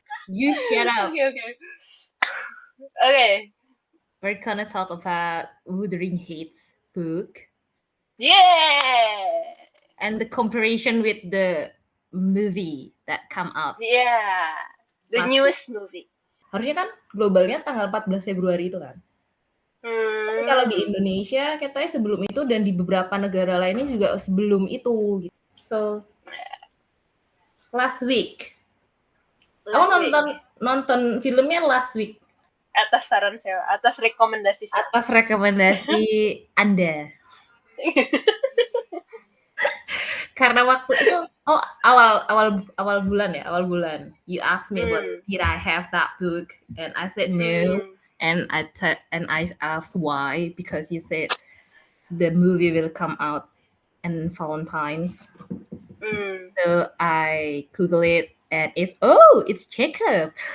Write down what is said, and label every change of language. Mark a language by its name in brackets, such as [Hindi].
[English] You shut up. Okay. We're gonna talk about Wuthering Heights book. Yeah. And the comparison with the movie that come out. Yeah. The newest movie. [Indonesian] Harusnya kan globalnya tanggal 14 Februari itu kan. Tapi kalau di Indonesia katanya sebelum itu dan di beberapa negara lainnya juga sebelum itu. [English] So last week. [Indonesian] Aku nonton filmnya [English] last week. [Indonesian] Atas saran saya, atas rekomendasi saya. Atas rekomendasi Anda. Karena waktu itu awal bulan. [English] You asked me about did I have that book and I said no. And I asked why, because you said the movie will come out in Valentine's. So I Google it and it's Jacob.